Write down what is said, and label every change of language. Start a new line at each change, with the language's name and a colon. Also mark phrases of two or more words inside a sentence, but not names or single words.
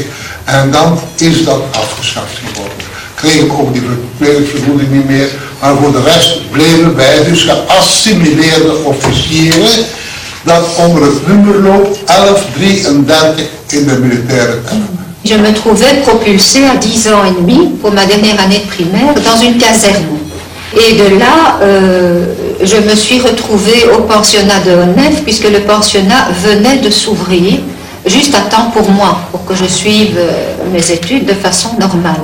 Dutch: En dan is dat afgeschaft geworden. Kregen we ook die kledingsvergoeding niet meer, maar voor de rest bleven wij dus geassimileerde officieren, dat onder het nummer loopt 1133 in de militaire termen.
French: Je me trouvais propulsée à 10 ans et demi pour ma dernière année de primaire dans une caserne. Et de là, je me suis retrouvée au pensionnat de Honnef puisque le pensionnat venait de s'ouvrir juste à temps pour moi, pour que je suive mes études de façon normale.